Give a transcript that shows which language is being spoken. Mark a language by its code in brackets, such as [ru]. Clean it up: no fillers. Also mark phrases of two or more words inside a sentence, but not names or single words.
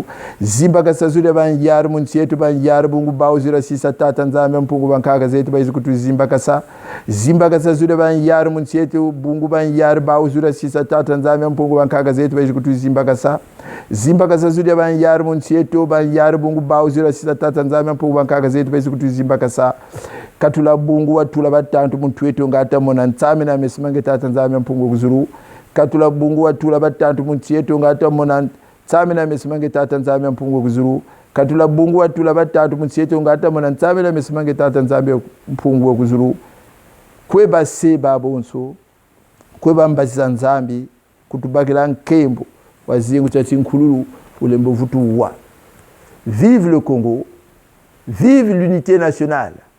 [kg] Zimba kasazule banjari munchetu banjari bungu bauzira sisa tata nzambi ya mpungu bankaka zetu baizu kutu zimba kasa. Zimba kasazule banjari munchetu bungu banjari bauzira sisa tata nzambi ya mpungu bankaka zetu baizu kutu zimba kasa. Zimba kasazule banjari munchetu banjari bungu bauzira sisa tata nzambi ya mpungu bankaka zetu baizu kutu zimba kasa. Katula bungu watula batantu muntu wetu ngata mona ntsami na mesimange tata nzambi ya mpungu kuzuru. Katula bungu watula batantu muntu wetu ngata mona ntsami na mesimange tata nzambi ya mpungu kuzuru. Katula bungu watula batatu muntu wetu ngata mona ntsami na mesimange tata nzambi ya mpungu kuzuru. Kweba se babonso. Kweba mbasiza nzambi kutubakila nkembo wazingu cha chinkululu ulembo vutuwa. [fr] Vive le Congo. Vive l'unité nationale.